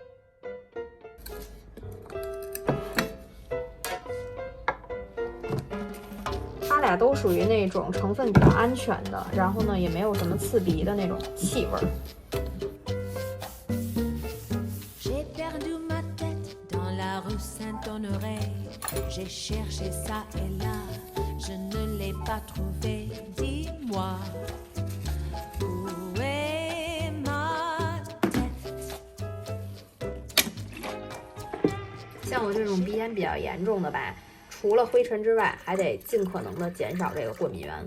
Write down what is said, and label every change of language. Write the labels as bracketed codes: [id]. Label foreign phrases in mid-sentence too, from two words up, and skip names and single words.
[zh] 它俩都属于那种成分比较安全的，然后呢，也没有什么刺鼻的那种气味儿。 [fr] J'ai cherché ça et là, je ne l'ai pas trouvé. Dis-moi, où est ma tête? [zh] 像我这种鼻炎比较严重的吧，除了灰尘之外，还得尽可能的减少这个过敏源。